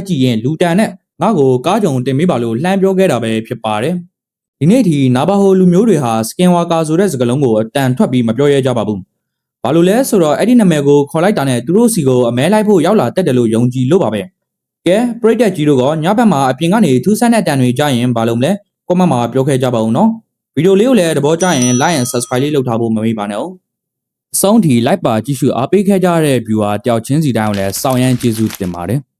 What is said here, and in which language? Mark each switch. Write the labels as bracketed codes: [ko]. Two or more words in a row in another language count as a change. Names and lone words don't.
[my] ကြည့်ရင်လူတန်နဲ့ငါ့ကိုကားကြုံတင်ပေးပါလို့လှမ်းပြောခဲ့တာပဲဖြစ်ပါတယ်။ဒီနေ့ဒီနာဘာဟိုလူမျိုးတွေဟာ [en] Skin Worker [my] ဆိုတဲ့စကားလုံးကိုအတန်ထွက်ပြီးမပြောရဲကြပါဘူး။ဘာလို့လဲဆိုတော့အဲ့ဒီနာမည်ကိုခေါ်လိုက်တာနဲ့သူတို့စီကိုအမဲလိုက်ဖို့ရောက်လာတက်တယ်လို့ယုံကြည်လို့ပါပဲ။ကဲပရိသတ်ကြီးတို့ကညဘက်မှာအပြင်ကနေထူးဆန်းတဲ့တန်တွေကြားရင်ဘာလို့မလဲကွန်မန့်မှာပြောခဲ့ကြပါဦးနော်။ဗီဒီယိုလေးကိုလည်းသဘောကျရင် [en] like and subscribe [my] လေးလုပ်ထားဖို့မမေ့ပါနဲ့။အဆုံးထိ like ပါကြည့်ရှုအားပေးခဲ့ကြတဲ့ viewer တယောက်ချင်းစီတိုင်းကိုလည်းစောင့်ရမ်းကျေးဇူးတင်ပါတယ်။